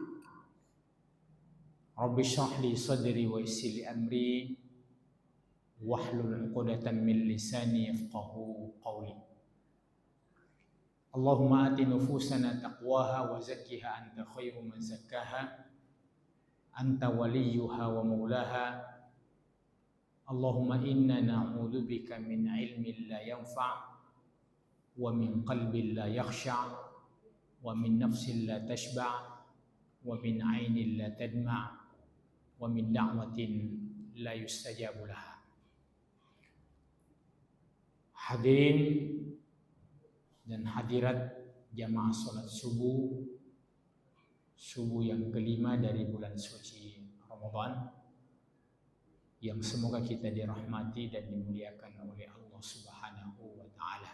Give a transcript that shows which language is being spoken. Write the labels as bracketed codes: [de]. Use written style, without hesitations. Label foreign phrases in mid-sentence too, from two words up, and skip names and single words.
[ar] رب اشرح لي صدري ويسر لي أمري واحلل عقدة من لساني يفقهوا قولي. اللهم آت نفوسنا تقواها وزكها أنت خير من زكاها أنت وليها ومولاها. اللهم إنا نعوذ بك من علم لا ينفع ومن قلب لا يخشع ومن نفس لا تشبع ومن عين لا تدمع ومن دعوة لا يستجاب لها. [id] Hadirin dan hadirat jamaah salat subuh yang kelima dari bulan suci Ramadan, yang semoga kita dirahmati dan dimuliakan oleh Allah [ar] سبحانه وتعالى.